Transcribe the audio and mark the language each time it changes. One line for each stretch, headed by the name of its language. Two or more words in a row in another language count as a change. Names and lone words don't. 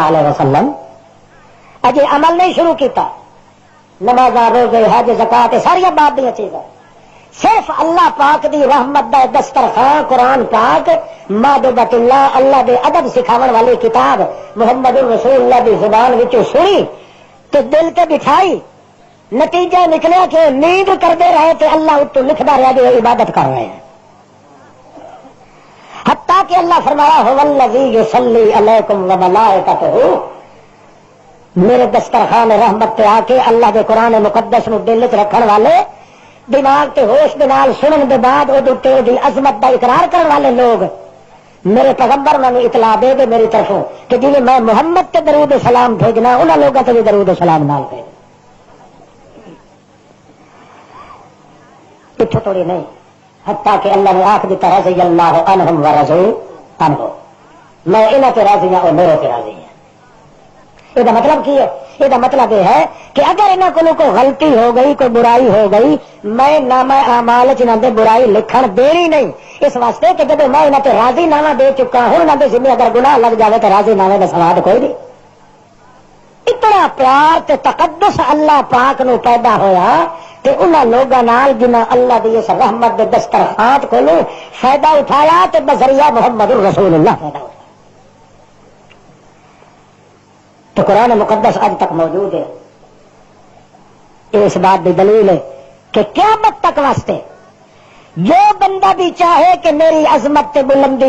Punjabi: علیہ وسلم، اجے عمل نہیں شروع کیتا، نماز روزے حج زکات ساری بات دیا چیزیں، صرف اللہ پاک دی رحمت دا دسترخوان قرآن پاک محبوبۃ اللہ، اللہ دے ادب سکھاون والی کتاب محمد رسول اللہ دی زبان وچوں سنی تو دل تے بٹھائی، نتیجہ نکلیا کہ نیند کرتے رہے تو اللہ اتو لکھتا رہا کہ عبادت کر رہے ہیں، حتیٰ کہ اللہ فرمایا
Arabic: هو الذی یصلی علیکم وملائکتہ،
Punjabi: میرے دسترخوان رحمت پہ آ کے اللہ کے قرآن مقدس نو دل چ رکھن والے، دماغ تے ہوش دے نال سنن دے بعد او دی عظمت دا اقرار کرن والے لوگ میرے پیغمبر میں اطلاع دے دے میری طرفوں کہ جی میں محمد تے درود و سلام بھیجنا انہاں لوگوں تے بھی درود و سلام نال بھیج، اتوں توڑی نہیں، حتیٰ کہ اللہ نے آخ دیتا
Arabic: رضی اللہ عنہم ورضوا عنہ،
Punjabi: میں انہاں تے راضی ہوں اور میرے تے راضی ہیں۔
Urdu: یہ مطلب کی ہے؟ یہ مطلب یہ ہے کہ اگر انہوں کو کوئی غلطی ہو گئی، کوئی برائی ہو گئی، میں نامہ اعمال چ انہوں نے برائی لکھن دینی نہیں، اس واسطے کہ جب میں انہوں نے راضی نامہ دے چکا ہوں، انہوں نے ذمہ اگر گناہ لگ جائے تو راضی نامے کا سواد کوئی نہیں۔
Punjabi: اتنا پیار تے تقدس اللہ پاک نو پیدا ہویا تے انہاں لوگاں نال جنہاں اللہ دی اس رحمت دے دسترخوان کو فائدہ اٹھایا تے بذریعہ محمد رسول اللہ فائدہ اٹھایا۔
Urdu: تو قرآن مقدس آج تک موجود ہے، اس بات کی دلیل ہے کہ قیامت تک واسطے جو بندہ بھی چاہے کہ میری عظمت تے بلندی